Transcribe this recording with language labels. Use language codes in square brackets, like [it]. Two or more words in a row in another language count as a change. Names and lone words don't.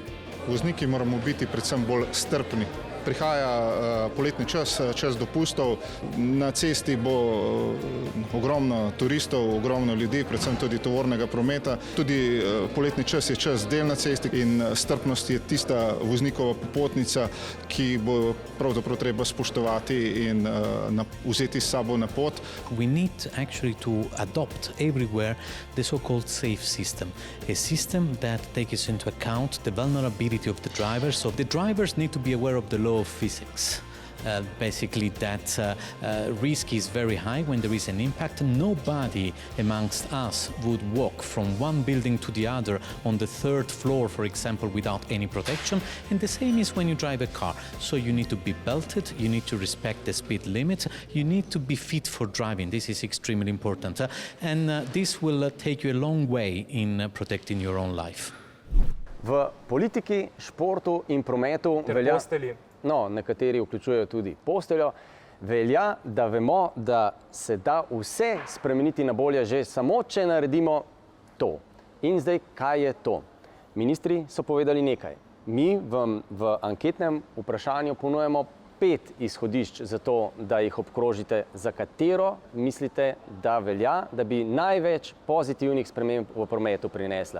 [sl] Vozniki moramo biti predvsem bolj strpni. Prihaja poletni čas, čas dopustov, na cesti bo ogromno turistov, ogromno ljudi, predvsem tudi tovornega prometa. Tudi poletni čas je čas del na cesti in strpnost je tista voznikova popotnica, ki bo pravzaprav treba spoštovati in vzeti s sabo na pot. [en] We need actually to adopt everywhere the so-called safe system, a system that takes into account the vulnerability of the drivers. So the drivers need to be aware of the law of physics. basically that risk is very high when there is an impact. Nobody amongst us would walk from one building to the other on the third floor, for example, without any protection. And the same is when you drive a car. So you need to be belted, you need to respect the speed limit, you need to be fit for driving. This is extremely important. And this will take you a long way in protecting your own life. [sl] V politiki, športu in prometu velja, nekateri vključujejo tudi posteljo, velja, da vemo, da se da vse spremeniti na bolje že samo, če naredimo to. In zdaj, kaj je to? Ministri so povedali nekaj. Mi vam v anketnem vprašanju ponujemo 5 izhodišč za to, da jih obkrožite, za katero mislite, da velja, da bi največ pozitivnih sprememb v prometu prinesla.